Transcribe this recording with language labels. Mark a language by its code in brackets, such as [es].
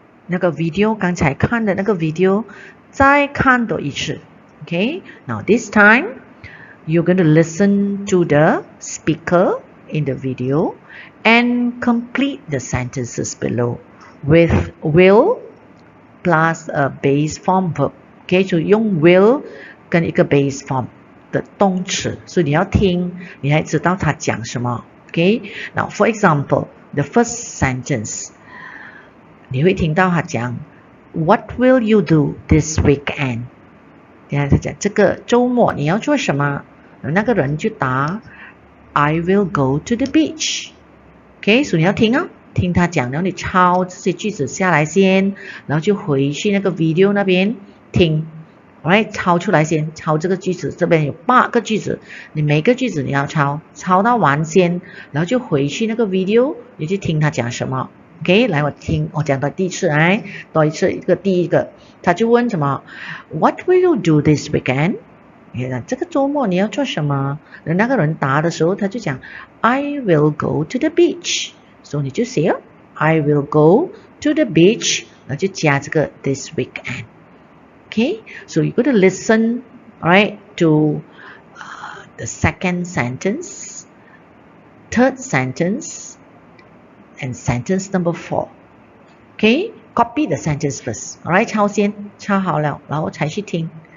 [zh] 那个 video 刚才看的那个 video 再看多一次。 [en] Okay, now this time you're going to listen to the speaker in the video and complete the sentences below with will plus a base form verb. [zh] Okay, so 用 will 跟一个 base form 的动词，所以你要听，你才知道他讲什么。 [en] Okay, now for example, the first sentence. [zh] 你会听到他讲 [en] What will you do this weekend? [zh] 等下他讲这个周末你要做什么？那个人就答 [en] I will go to the beach. [zh] OK， 所以你要听啊，听他讲，然后你抄这些句子下来先，然后就回去那个 video 那边听。 Alright， 抄出来先，抄这个句子，这边有8个句子，你每个句子你要抄，抄到完先，然后就回去那个 video， 你就听他讲什么。 OK， 来我讲到第一次，来多一次，第一个，他就问什么 ？ [en] What will you do this weekend？ [zh] 你看这个周末你要做什么？那个人答的时候，他就讲 [en] I will go to the beach， [zh] 所以你就写 I will go to the beach， 然后就加这个 [en] this weekend。 Okay， so you got to listen, alright, to the second sentence, third sentence.And sentence number 4. Okay, copy the sentence first. [zh] Alright, 抄先，抄好了，然后才去听。